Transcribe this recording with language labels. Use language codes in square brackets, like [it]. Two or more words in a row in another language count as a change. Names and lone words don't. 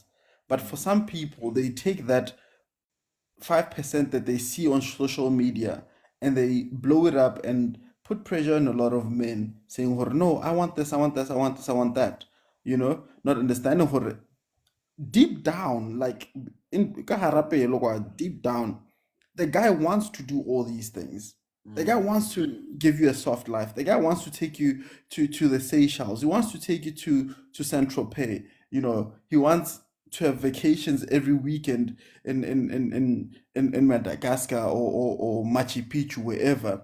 [en] But for some people, they take that 5% that they see on social media and they blow it up and put pressure on a lot of men, saying, "Oh, no, I want this, I want this, I want this, I want that." Not understanding deep down, like in [tn] ka hara pelo kwa, [en] deep down, the guy wants to do all these things. The guy wants to give you a soft life. The guy wants to take you to the Seychelles. He wants to take you to Saint Tropez. He wants to have vacations every weekend in Madagascar or Machu Picchu, wherever.